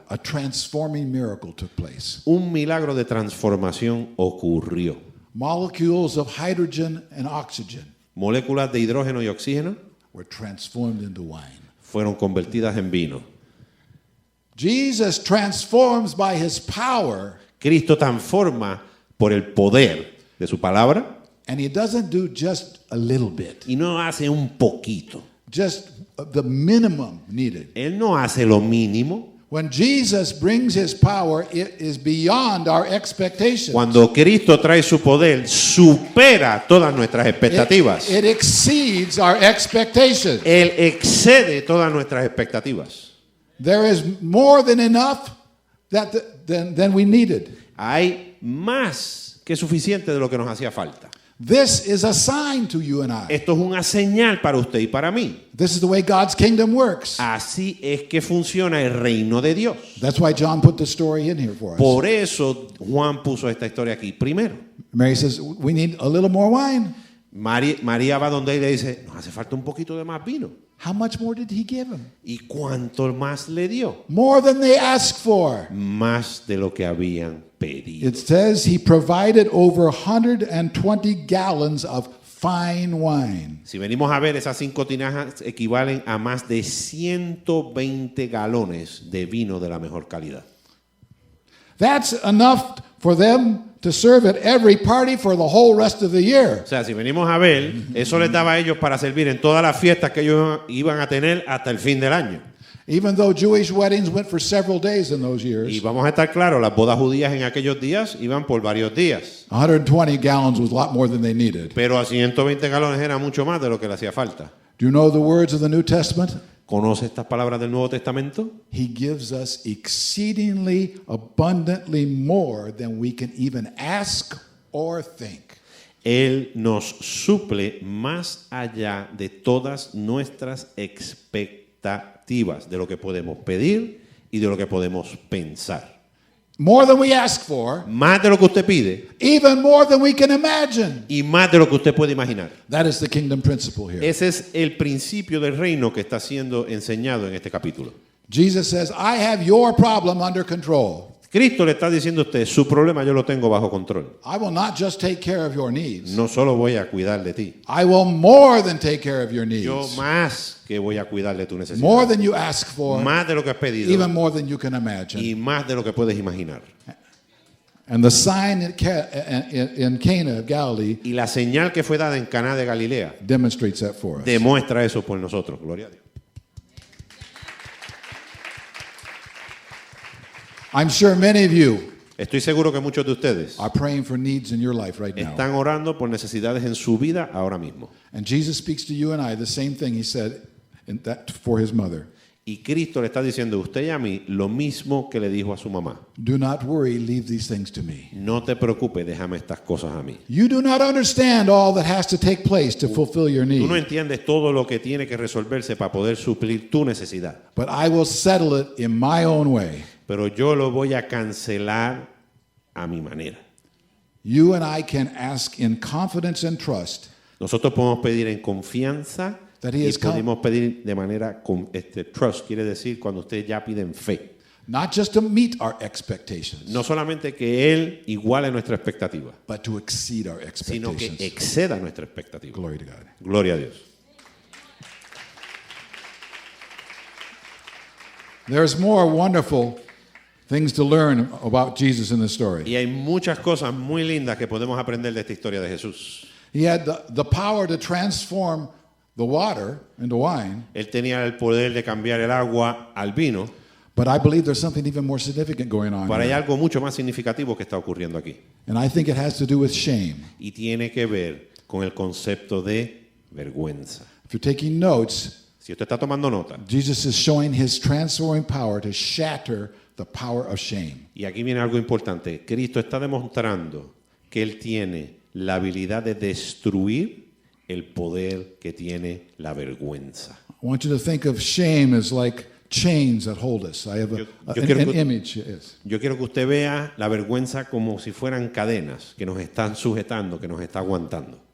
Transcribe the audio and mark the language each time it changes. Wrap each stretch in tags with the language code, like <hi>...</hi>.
<en>a transforming miracle took place.</en> <es>un milagro de transformación ocurrió.</es> <en>Molecules of hydrogen and oxygen</en> <es>Moléculas de hidrógeno y oxígeno</es> <en>were transformed into wine.</en> <es>fueron convertidas en vino.</es> <en>Jesus transforms by his power,</en> <es>Cristo transforma por el poder de su palabra</es> <en>and he doesn't do just a little bit,</en> <es>y no hace un poquito.</es> <en>just the minimum needed.</en> <es>Él no hace lo mínimo.</es> <en>When Jesus brings his power, it is beyond our expectations.</en> <es>Cuando Cristo trae su poder, supera todas nuestras expectativas.</es> <en>It exceeds our expectations.</en> <es>Él excede todas nuestras expectativas.</es> <en>There is more than enough than we needed.</en> <es>Hay más que suficiente de lo que nos hacía falta.</es> <en>This is a sign to you and I.</en> <es>Esto es una señal para usted y para mí.</es> <en>This is the way God's kingdom works.</en> <es>Así es que funciona el reino de Dios.</es> <en>That's why John put the story in here for us.</en> <es>Por eso Juan puso esta historia aquí primero.</es> <en>Mary says, we need a little more wine.</en> <es>María va donde él y le dice, nos hace falta un poquito de más vino.</es> <en>How much more did he give him?</en> <es>¿Y cuánto más le dio?</es> <en>More than they asked for.</en> <es>Más de lo que habían pedido.</es> <en>It says he provided over 120 gallons of fine wine.</en> <es>Si venimos a ver, esas 5 tinajas equivalen a más de 120 galones de vino de la mejor calidad.</es> <en>That's enough for them to serve at every party for the whole rest of the year.</en> <es>O sea, si venimos a ver, eso les daba a ellos para servir en todas las fiestas que ellos iban a tener hasta el fin del año.</es> <en>Even though Jewish weddings went for several days in those years,</en> <es>Y vamos a estar claros, las bodas judías en aquellos días iban por varios días.</es> <en>120 gallons was a lot more than they needed.</en> <es>Pero a 120 galones era mucho más de lo que le hacía falta.</es> <en>Do you know the words of the New Testament?</en> <es>¿Conoce estas palabras del Nuevo Testamento?</es> <en>He gives us exceedingly abundantly more than we can even ask or think.</en> <es>Él nos suple más allá de todas nuestras expectativas, de lo que podemos pedir y de lo que podemos pensar.</es> <en>More than we ask for,</en> <es>Más de lo que usted pide</es> <en>even more than we can imagine.</en> <es>y más de lo que usted puede imaginar.</es> <en>That is the kingdom principle here.</en> <es>Ese es el principio del reino que está siendo enseñado en este capítulo.</es> <en>Jesus says, I have your problem under control.</en> <es>Cristo le está diciendo a usted, su problema yo lo tengo bajo control.</es> <en>I will not just take care of your needs.</en> <es>No solo voy a cuidar de ti,</es> <en>I will more than take care of your</en> <es>yo</es> <en>needs.</en> <es>más que voy a cuidar de tu</es> <en>More</en> <es>necesidad.</es> <en>than you ask for,</en> <es>Más de lo que has pedido</es> <en>even more than you can imagine.</en> <es>y más de lo que puedes imaginar.</es> <en>And the sign in Cana of Galilee</en> <es>Y la señal que fue dada en Caná de Galilea</es> <en>demonstrates that for us.</en> <es>demuestra eso por nosotros. Gloria a Dios.</es> <en>I'm sure many of you</en> <es>Estoy seguro que muchos de ustedes</es> <en>are praying for needs in your life right now.</en> <es>están orando por necesidades en su vida ahora mismo.</es> <en>And Jesus speaks to you and I the same thing he said for his mother.</en> <es>Y Cristo le está diciendo a usted y a mí lo mismo que le dijo a su mamá.</es> <en>Do not worry, leave these things to me.</en> <es>No te preocupes, déjame estas cosas a mí.</es> <en>You do not understand all that has to take place to fulfill your</en> <es>Tú no</es> <en>need,</en> <es>entiendes todo lo que tiene que resolverse para poder suplir tu necesidad.</es> <en>but I will settle it in my own way.</en> <es>Pero yo lo voy a cancelar a mi manera.</es> <en>You and I can ask in confidence and trust</en> <es>Nosotros podemos pedir en confianza</es> <en>That he</en> <es>y</es> <en>has come-</en> <es>podemos pedir de manera trust, quiere decir cuando usted ya pide en fe.</es> <en>not just to meet our expectations,</en> <es>No solamente que Él iguale nuestra expectativa,</es> <en>but to exceed our</en> <es>sino que</es> <en>expectations.</en> <es>exceda nuestra expectativa.</es> <en>Glory to God.</en> <es>Gloria a Dios.</es> <en>There's more wonderful things to learn about Jesus in this story.</en> <es>Y hay muchas cosas muy lindas que podemos aprender de esta historia de Jesús.</es> <en>He had the power to transform the water into wine,</en> <es>Él tenía el poder de cambiar el agua al vino,</es> <en>but I believe there's something even more significant going on</en> <es>pero hay</es> <en>here.</en> <es>algo mucho más significativo que está ocurriendo aquí.</es> <en>And I think it has to do with shame.</en> <es>Y tiene que ver con el concepto de vergüenza.</es> <en>If you're taking notes,</en> <es>Si usted está tomando nota,</es> <en>Jesus is showing his transforming power to shatter the power of shame.</en> <es>y aquí viene algo importante, Cristo está demostrando que Él tiene la habilidad de destruir el poder que tiene la vergüenza.</es> <en>I want you to think of shame as like chains that hold us. I have</en> <es>Yo quiero</es> <en>an</en> <es>que-</es> <en>image. Yes.</en> <es>Yo quiero que usted vea la vergüenza como si fueran cadenas que nos están sujetando, que nos está aguantando.</es>